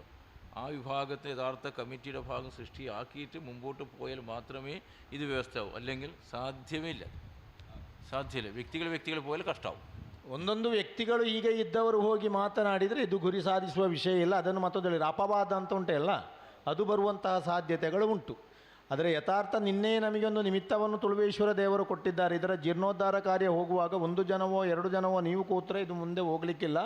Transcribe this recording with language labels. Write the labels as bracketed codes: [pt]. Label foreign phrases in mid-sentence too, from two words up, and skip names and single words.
[ml] ആ വിഭാഗത്തെ യഥാർത്ഥ കമ്മിറ്റിയുടെ ഭാഗം സൃഷ്ടിയാക്കിയിട്ട് മുമ്പോട്ട് പോയാൽ മാത്രമേ ഇത് വ്യവസ്ഥയാവും. അല്ലെങ്കിൽ സാധ്യമല്ല. വ്യക്തികൾ പോയാൽ ಕಷ್ಟವು. [kn] ಒಂದೊಂದು ವ್ಯಕ್ತಿಗಳು ಈಗ ಇದ್ದವರು ಹೋಗಿ ಮಾತನಾಡಿದರೆ ಇದು ಗುರಿ ಸಾಧಿಸುವ ವಿಷಯ ಇಲ್ಲ. ಅದನ್ನು ಮತ್ತೊಂದು ಹೇಳಿದ್ರು, ಅಪವಾದ ಅಂತ ಉಂಟಲ್ಲ, ಅದು ಬರುವಂತಹ ಸಾಧ್ಯತೆಗಳು ಉಂಟು. ಆದರೆ ಯಥಾರ್ಥ ನಿನ್ನೆ ನಮಗೊಂದು ನಿಮಿತ್ತವನ್ನು ತುಳುವೇಶ್ವರ ದೇವರು ಕೊಟ್ಟಿದ್ದಾರೆ. ಇದರ ಜೀರ್ಣೋದ್ಧಾರ ಕಾರ್ಯ ಹೋಗುವಾಗ 1 ಜನವೋ 2 ಜನವೋ ನೀವು ಕೂತ್ರೆ ಇದು ಮುಂದೆ ಹೋಗಲಿಕ್ಕಿಲ್ಲ.